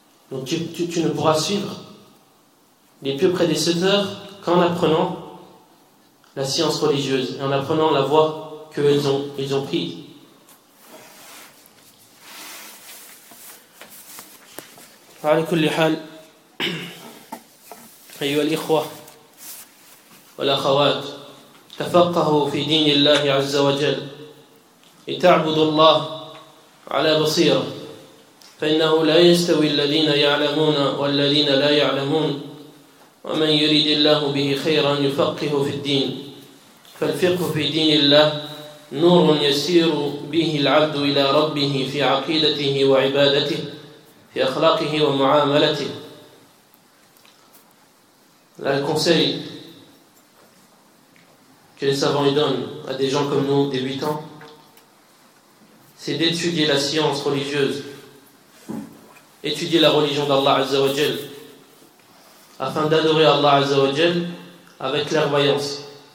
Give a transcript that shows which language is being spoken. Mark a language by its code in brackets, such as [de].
[fr] Donc tu ne pourras suivre les pieux prédécesseurs qu'en apprenant la science religieuse, en apprenant la voie qu'ils ont prise. [ar] على كل حال أيها الإخوة والأخوات تفقهوا في دين الله عز وجل لتعبدوا الله على بصيرة فإنه لا يستوي الذين يعلمون والذين لا يعلمون ومن يريد الله به خيرا يفقه في الدين فالفقه في دين الله نور يسير به العبد إلى ربه في عقيدته وعبادته في أخلاقه ومعاملته. [fr] Là, le conseil que les savants y donnent à des gens comme nous, débutants, c'est d'étudier la science religieuse, étudier la religion d'Allah Azza wa Jal, afin d'adorer Allah Azza wa Jal avec clairvoyance.